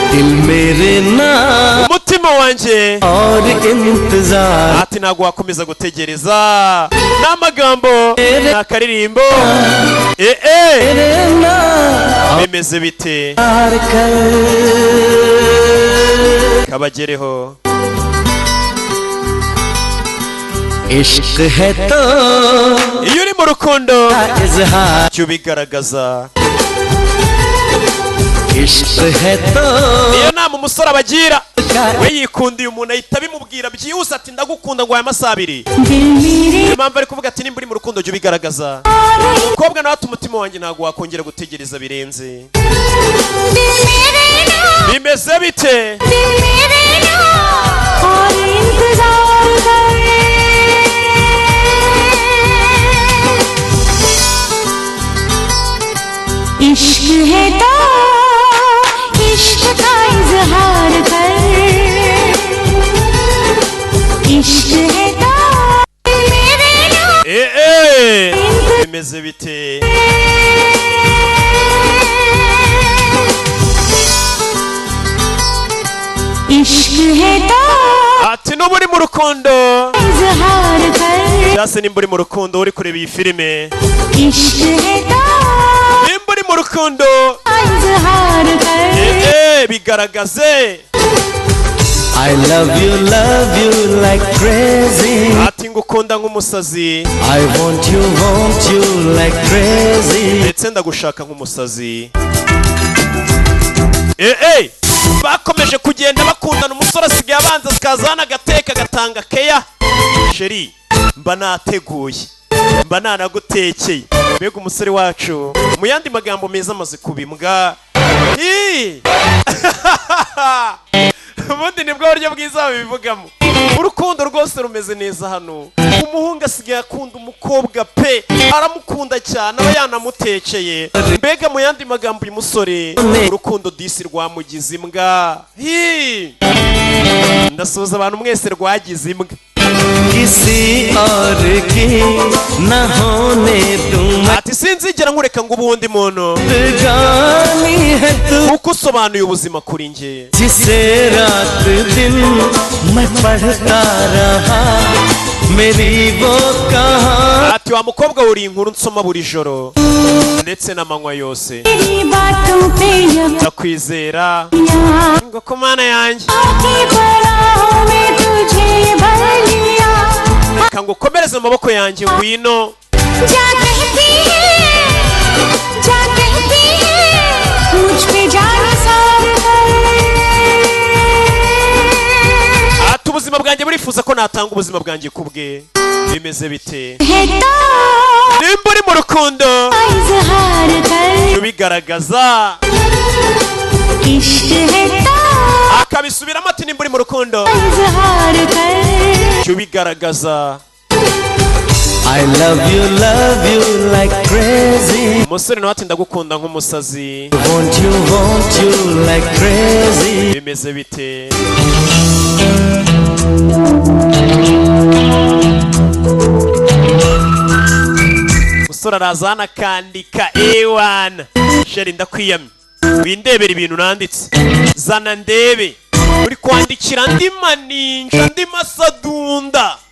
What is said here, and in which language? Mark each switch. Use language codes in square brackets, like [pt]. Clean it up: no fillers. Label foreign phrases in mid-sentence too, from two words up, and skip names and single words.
[rw] Umutima wanje ati ntago wakomeza gutegereza. N'amagambo n'akaririmbo. Bimeze bite? Kabagereho. [hi] इश्क है तो [rw] iyo uri mu rukundo cyo bigaragaza. [hi] इश्क है तो [rw] iyo nama umusore abagira we yikundiye umuntu ahita bimubwira byihuse ati ndagukunda ngo aya masaha abiri. Impamvu ari kuvuga ati nimba uri mu rukundo cyo bigaragaza. Umukobwa nawe ati umutima wanjye ntago wakongera gutegereza birenze. Bimeze bite? [hi] इश्क है तो इश्क का इजहार कर. इश्क है तो मेरे नाम [rw] bimeze bite? [hi] इश्क है तो [rw] ati nuba uri mu rukundo [hi] इजहार कर. [rw] cyase nimba uri mu rukundo uri kureba iyi filime. [hi] इश्क है तो [rw] nimba uri mu rukundo [hi] इजहार कर. [rw] bigaragaze. [en] I love you like crazy. [rw] ati ngukunda nk'umusazi. [en] I want you like crazy. [rw] ndetse ndagushaka nk'umusazi. bakomeje kugenda bakundana. Umusore asigaye abanza zikazana agateka gatanga keya. Sheri mba nateguye mba nanagutekeye. Mbega umusore wacu mu yandi magambo meza amaze kubimbwa. Ubundi nibwo buryo bwiza babivugamo. Urukundo rwose rumeze neza hano. Umuhungu asigaye akunda umukobwa pe, aramukunda cyane aba yanamutekeye. Mbega mu yandi magambo uyu musore urukundo disi rwamugize imbwa. Ndasuhuza abantu mwese rwagize imbwa. [hi] किसी और की न होने दूँ. [rw] ati sinzigera nkureka ngo ubundi muntu [hi] गानी है तू [rw] uko usobanuye ubuzima kuri njye. [hi] जिसे रात दिन मैं पढ़ता रहा मेरी वो कहानी. [rw] ati wa mukobwa uri inkuru nsoma buri joro ndetse n'amanywa yose. [hi] तेरी बातों पे [rw] ndakwizera ngo ku mana yanjye kango komereze amaboko yanjye ngwino. ati ubuzima bwanjye burifuza ko natanga ubuzima bwanjye kubwe. bimeze bite? nimba uri mu rukundo bigaragaza. akabisubiramo ati nimba uri mu rukundo bigaragaza. [en] I love you like crazy. [rw] umusore nawe ati ndagukunda nk'umusazi. [en] Want you like crazy. [rw] bimeze bite? umusore araza hano akandika ewana. sheri ndakwiyamye windebera ibintu nanditse. zana ndebe uri kwandikira ndi maninja ndi masadunda.